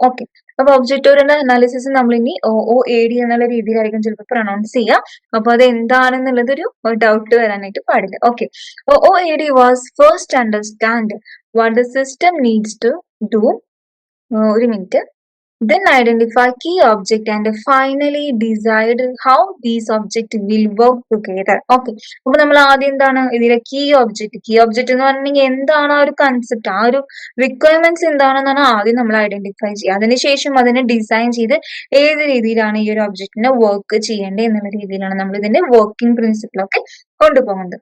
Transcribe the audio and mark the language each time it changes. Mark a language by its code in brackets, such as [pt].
[ml] Okay, അപ്പൊ object oriented analysis നമ്മൾ ഇനി OOAD എന്നുള്ള രീതിയിലായിരിക്കും ചിലപ്പോൾ പ്രൊനൗൺസ് ചെയ്യുക. അപ്പൊ അത് എന്താണെന്നുള്ളത് ഒരു ഡൗട്ട് വരാനായിട്ട് പാടില്ല. [en] Okay, OOAD was first understand what the system needs to do. [ml] ഒരു minute. [en] Then identify key object and finally decide how these objects will work together. [ml] Okay, അപ്പൊ നമ്മൾ ആദ്യം എന്താണ് ഇതിലെ കീ ഒബ്ജക്റ്റ് എന്ന് പറഞ്ഞിട്ടുണ്ടെങ്കിൽ എന്താണ് ആ ഒരു കൺസെപ്റ്റ്, ആ ഒരു റിക്വയർമെന്റ്സ് എന്താണെന്നാണ് ആദ്യം നമ്മൾ ഐഡന്റിഫൈ ചെയ്യുക. അതിനുശേഷം അതിനെ ഡിസൈൻ ചെയ്ത് ഏത് രീതിയിലാണ് ഈ ഒരു ഒബ്ജക്റ്റിനെ വർക്ക് ചെയ്യേണ്ടത് എന്നുള്ള രീതിയിലാണ് നമ്മൾ ഇതിന്റെ വർക്കിംഗ് പ്രിൻസിപ്പിൾ ഒക്കെ കൊണ്ടുപോകുന്നത്.